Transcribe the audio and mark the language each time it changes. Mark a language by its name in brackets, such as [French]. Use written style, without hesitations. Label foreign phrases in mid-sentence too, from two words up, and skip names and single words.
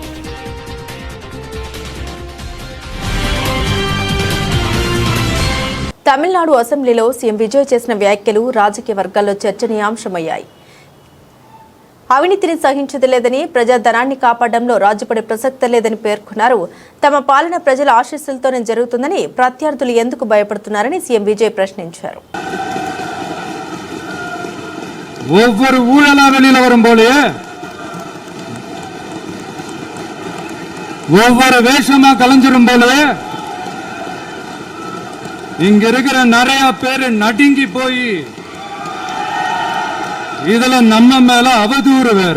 [Telugu] తమిళనాడు అసెంబ్లీలో సీఎం విజయ్ చేసిన వ్యాఖ్యలు రాజకీయ వర్గాల్లో చర్చనీయాంశమయ్యాయి. అవినీతిని సహించదు లేదని, ప్రజాధనాన్ని కాపాడడంలో రాజుపడే ప్రసక్తే లేదని పేర్కొన్నారు. తమ పాలన ప్రజల ఆశీస్సులతోనే జరుగుతుందని, ప్రత్యర్థులు ఎందుకు భయపడుతున్నారని సీఎం విజయ్ ప్రశ్నించారు. [Tamil] ஒவ்வொரு ஊழலா வெளியில வரும் போல ஒவ்வொரு வேஷமா கலைஞ்சிரும் போல இங்க இருக்கிற நிறைய பேரு நடுங்கி போய் இதுல நம்ம மேல அவதூறு வேற.